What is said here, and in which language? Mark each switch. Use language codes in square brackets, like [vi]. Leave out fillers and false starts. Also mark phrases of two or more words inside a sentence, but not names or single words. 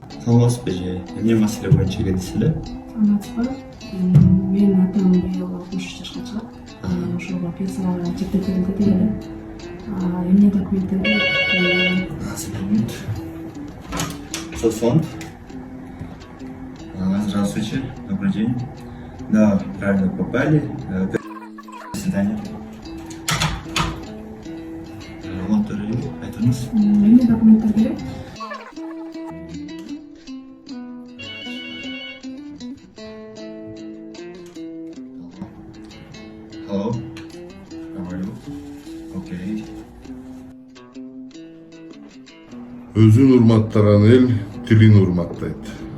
[ky] Саламатсызбы же? Эмне маселе боюнча келдиз эле? Саламатсызбы? Менин атам быйыл 60 жашка чыгат. Ошого пенсияга чектетилди эле. Эмне документтер керек? Секунд. Соцфонд. [ru] Здравствуйте, добрый день. Да, правильно попали. До свидания. [ky] Айтыңыз. Эмне документтер керек? [en] Hello. How are you? Okay. [ky] Өзүн урматтаган эл тилин урматтайт.